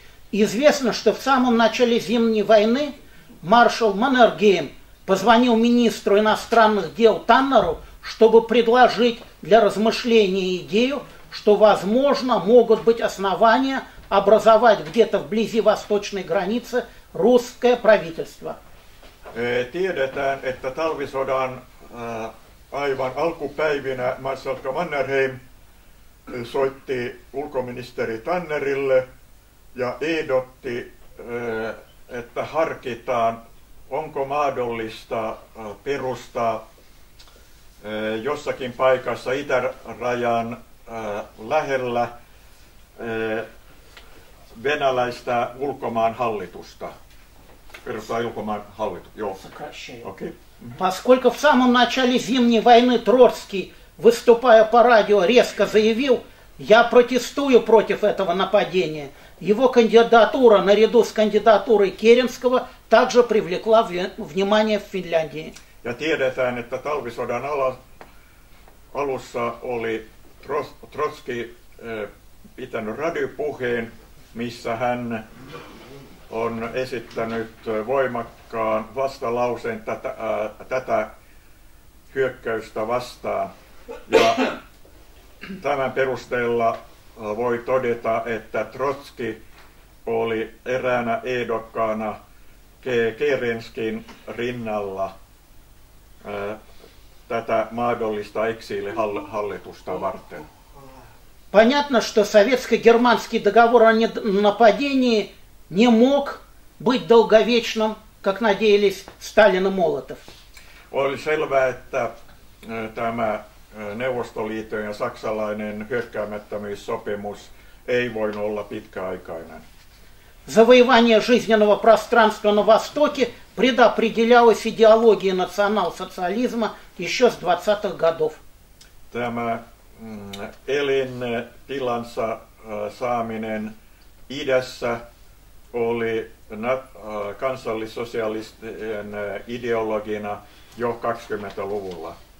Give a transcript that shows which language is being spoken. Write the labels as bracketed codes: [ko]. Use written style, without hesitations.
[ru] Известно, что в самом начале Зимней войны маршал Маннергейм позвонил министру иностранных дел Таннеру, чтобы предложить для размышления идею, что, возможно, могут быть основания образовать где-то вблизи восточной границы русское правительство. [fi] Tiedetään, että talvisodan aivan alkupäivinä Marsalkka Mannerheim soitti ulkoministeri Tannerille ja ehdotti, että harkitaan, onko mahdollista perustaa jossakin paikassa itärajan lähellä venäläistä ulkomaan hallitusta. [ru] Перестал [fi] ulkomaan hallitus. [en] Okay. [ru] Поскольку в самом начале Зимней войны Троцкий, выступая по радио, резко заявил: «Я протестую против этого нападения», его кандидатура наряду с кандидатурой Керенского также привлекла внимание в Финляндии. [fi] Ja tiedetään, että talvisodan alussa oli Trotski pitänyt radiopuheen, missä hän on esittänyt voimakkaan vastalauseen tätä hyökkäystä vastaan. Ja tämän perusteella voi todeta, että Trotski oli eräänä ehdokkaana Kerenskin rinnalla tätä mahdollista eksiilihallitusta varten. [ru] Понятно, что советско-германский договор о ненападении не мог быть долговечным, как надеялись Сталин и Молотов. [fi] Oli selvää, että tämä Neuvostoliiton ja saksalainen hyökkäämättömyyssopimus ei voinut olla pitkäaikainen. [ru] Завоевание жизненного пространства на Востоке предопределялось идеологией национал-социализма еще с 20-х годов. [fi] Tämä elintilansa saaminen idässä oli kansallissosialistien ideologina jo 20-luvulla.